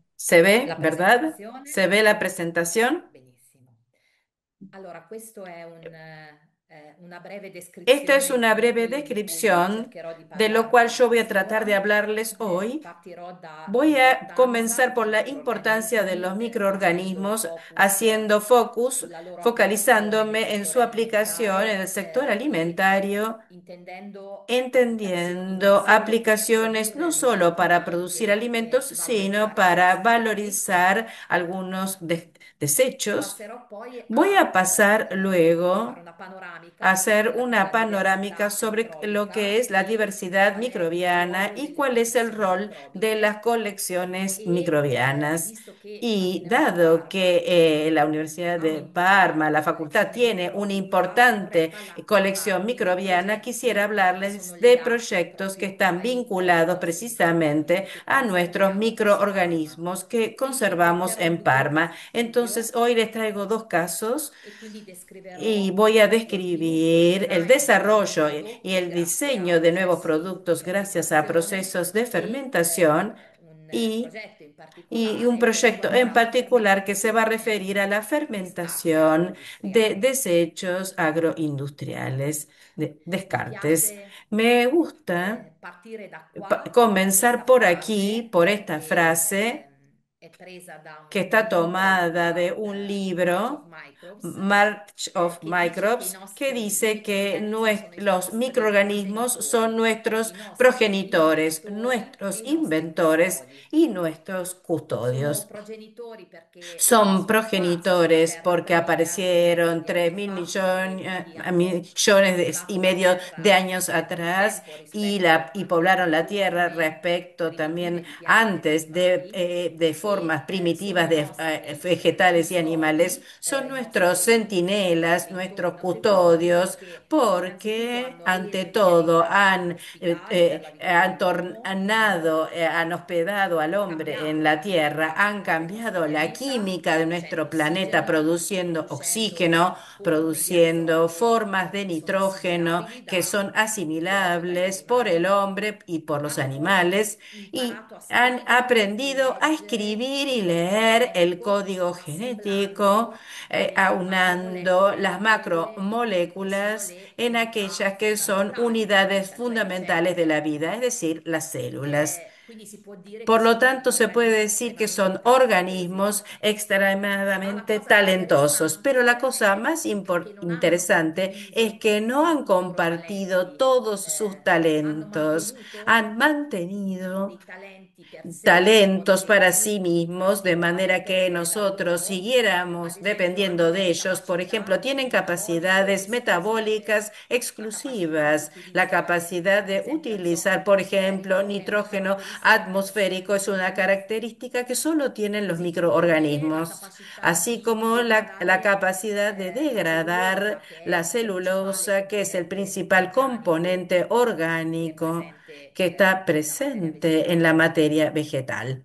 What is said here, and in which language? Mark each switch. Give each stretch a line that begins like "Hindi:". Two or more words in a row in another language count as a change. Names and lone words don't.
Spanish: ¿Se ve, la verdad?
Italian: presentazione.
Spanish: ¿Se ve la presentación?
Italian: Benissimo. Allora, questo è una breve
Spanish: Esta es
Italian: descrizione
Spanish: una breve
Italian: di cui
Spanish: descripción
Italian: cercherò di
Spanish: de lo cual
Italian: parlarvi
Spanish: yo voy a tratar de
Italian: stasera.
Spanish: hablarles hoy.
Italian: Partirò
Spanish: Voy a
Italian: dall'importanza
Spanish: comenzar por
Italian: dei
Spanish: la importancia de los
Italian: microrganismi, facendo
Spanish: microorganismos,
Italian: focus
Spanish: haciendo focus,
Italian: sulla loro applicazione nel
Spanish: focalizándome en su
Italian: settore
Spanish: aplicación en el
Italian: alimentare,
Spanish: sector
Italian: e
Spanish: alimentario,
Italian: intendendo applicazioni non
Spanish: entendiendo
Italian: solo per
Spanish: aplicaciones
Italian: produrre
Spanish: no solo
Italian: alimenti,
Spanish: para
Italian: ma
Spanish: producir
Italian: anche
Spanish: alimentos,
Italian: per
Spanish: sino
Italian: valorizzare i
Spanish: para
Italian: residuati.
Spanish: valorizar algunos desechos.
Italian: Passerò poi
Spanish: Voy a pasar
Italian: a fare
Spanish: luego
Italian: una panoramica
Spanish: hacer una
Italian: sulla
Spanish: panorámica
Italian: diversità
Spanish: sobre lo que
Italian: microbica
Spanish: es la
Italian: e
Spanish: diversidad
Italian: qual è il
Spanish: microbiana
Italian: ruolo
Spanish: y
Italian: delle
Spanish: cuál es el
Italian: collezioni
Spanish: rol de
Italian: microbiche.
Spanish: las colecciones
Italian: E
Spanish: microbianas.
Italian: visto che
Spanish: Y
Italian: all'Università di
Spanish: dado
Italian: Parma
Spanish: que la Universidad de
Italian: aumenta spesso
Spanish: Parma,
Italian: la
Spanish: la facultad,
Italian: collezione
Spanish: tiene una
Italian: microbica, vorrei
Spanish: importante colección
Italian: parlarvi di
Spanish: microbiana, quisiera
Italian: progetti che sono
Spanish: hablarles de
Italian: legati
Spanish: proyectos que
Italian: proprio
Spanish: están
Italian: ai
Spanish: vinculados
Italian: microorganismi
Spanish: precisamente
Italian: che
Spanish: a nuestros
Italian: conserviamo qui a Parma.
Spanish: microorganismos que
Italian: Quindi
Spanish: conservamos
Italian: porterò
Spanish: en
Italian: due
Spanish: Parma.
Italian: casi
Spanish: Entonces, hoy les traigo dos casos
Italian: e quindi
Spanish: y
Italian: descriverò
Spanish: voy a
Italian: lo sviluppo, il
Spanish: describir el
Italian: design di nuovi
Spanish: desarrollo y
Italian: prodotti
Spanish: el
Italian: grazie a
Spanish: diseño de nuevos
Italian: processi
Spanish: productos
Italian: di
Spanish: gracias a
Italian: attivazione
Spanish: procesos de
Italian: e
Spanish: fermentación
Italian: un
Spanish: y,
Italian: progetto in
Spanish: y un
Italian: particolare che
Spanish: proyecto en
Italian: riguarda la
Spanish: particular que se va a
Italian: fermentazione
Spanish: referir a la
Italian: di scarti
Spanish: fermentación de
Italian: agroindustriali.
Spanish: desechos agroindustriales, de
Italian: Mi
Spanish: descartes.
Italian: piace
Spanish: Me gusta
Italian: partire da qua, da
Spanish: comenzar
Italian: questa
Spanish: por aquí,
Italian: frase
Spanish: por esta
Italian: che
Spanish: frase
Italian: è presa da
Spanish: que
Italian: un
Spanish: está
Italian: libro
Spanish: tomada de un
Italian: March of
Spanish: libro,
Italian: Microbes,
Spanish: March of
Italian: che dice che i
Spanish: Microbes, que
Italian: nostri
Spanish: dice que
Italian: microorganismi sono i
Spanish: los
Italian: nostri
Spanish: microorganismos son
Italian: progenitori,
Spanish: nuestros
Italian: i nostri
Spanish: progenitores,
Italian: inventori e
Spanish: nuestros
Italian: i nostri
Spanish: inventores
Italian: custodi.
Spanish: y nuestros
Italian: Sono
Spanish: custodios.
Italian: progenitori perché
Spanish: Son
Italian: sono apparsi
Spanish: progenitores
Italian: per
Spanish: porque
Italian: 3 miliardi
Spanish: aparecieron
Italian: di
Spanish: tres
Italian: anni
Spanish: mil
Italian: fa e
Spanish: millones,
Italian: quindi hanno
Spanish: millones y
Italian: popolato la
Spanish: medio de
Italian: Terra
Spanish: años
Italian: nel
Spanish: atrás
Italian: tempo
Spanish: y,
Italian: rispetto
Spanish: y
Italian: alle
Spanish: poblaron la
Italian: forme
Spanish: tierra respecto
Italian: primitive
Spanish: también
Italian: di piante, di
Spanish: antes
Italian: animali
Spanish: de formas
Italian: e sono
Spanish: primitivas
Italian: i
Spanish: de
Italian: nostri
Spanish: vegetales y animales.
Italian: custodi,
Spanish: Son
Italian: i
Spanish: nuestros
Italian: nostri
Spanish: centinelas,
Italian: inventori,
Spanish: nuestros
Italian: i nostri custodi
Spanish: custodios,
Italian: perché innanzitutto
Spanish: porque
Italian: hanno
Spanish: ante
Italian: resi
Spanish: todo
Italian: l'umanità ospitale per la vita
Spanish: han
Italian: dell'uomo,
Spanish: tornado, han hospedado al hombre en
Italian: cambiato
Spanish: la
Italian: la
Spanish: tierra, química han
Italian: del nostro
Spanish: cambiado la
Italian: pianeta,
Spanish: química de
Italian: producendo
Spanish: nuestro planeta,
Italian: ossigeno,
Spanish: produciendo oxígeno,
Italian: producendo forme di
Spanish: produciendo
Italian: azoto
Spanish: formas de
Italian: che sono
Spanish: nitrógeno
Italian: assimilabili
Spanish: que
Italian: da
Spanish: son
Italian: l'uomo e dagli
Spanish: asimilables por el
Italian: animali.
Spanish: hombre y por los
Italian: Hanno poi
Spanish: animales y
Italian: imparato a
Spanish: han
Italian: scrivere e
Spanish: aprendido a
Italian: leggere
Spanish: escribir
Italian: il
Spanish: y
Italian: codice
Spanish: leer el
Italian: genetico,
Spanish: código genético,
Italian: assemblando le
Spanish: aunando
Italian: macromolecole
Spanish: las
Italian: a quelle che sono
Spanish: macromoléculas
Italian: le
Spanish: en
Italian: unità
Spanish: aquellas que son
Italian: fondamentali della
Spanish: unidades
Italian: vita, cioè le
Spanish: fundamentales de la
Italian: cellule.
Spanish: vida, es decir, las células.
Italian: Quindi si può dire che
Spanish: Por lo
Italian: sono
Spanish: tanto, se puede
Italian: organismi
Spanish: decir que
Italian: estremamente
Spanish: son
Italian: talentuosi.
Spanish: organismos
Italian: Ma la
Spanish: extremadamente
Italian: cosa
Spanish: talentosos, pero la
Italian: interessante
Spanish: cosa
Italian: è
Spanish: más
Italian: che non hanno
Spanish: interesante es
Italian: condiviso
Spanish: que no han
Italian: tutti i loro
Spanish: compartido
Italian: talenti,
Spanish: todos sus
Italian: hanno
Spanish: talentos,
Italian: mantenuto
Spanish: han mantenido
Italian: dei talenti
Spanish: talentos para sí mismos, de manera que nosotros siguiéramos dependiendo de ellos. Por ejemplo, tienen capacidades metabólicas exclusivas, la capacidad de utilizar, por ejemplo, nitrógeno atmosférico es una característica que solo tienen los microorganismos, así como la capacidad de degradar la celulosa, que es el principal componente orgánico que está presente en la materia vegetal.